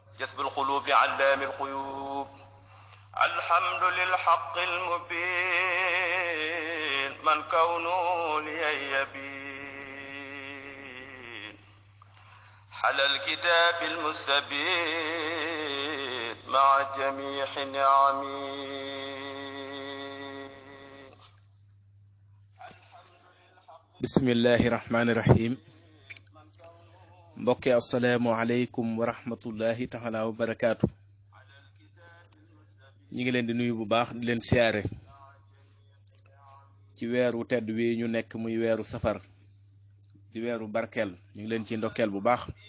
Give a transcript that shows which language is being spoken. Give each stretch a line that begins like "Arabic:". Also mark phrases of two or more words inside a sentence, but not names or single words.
Arabic: جذب القلوب علام الغيوب الحمد للحق المبين من كونه لي يبين حل الكتاب المستبين مع جميع نعمه بسم الله الرحمن الرحيم mbokki السلام عليكم ورحمة الله تعالى وبركاته.
Wolof: ñi ngi leen di nuyu bu baax di leen siyaare ci weeru tedd wi ñu nekk muy weeru safar di weeru barkeel ñu ngi leen ci ndokkeel bu baax.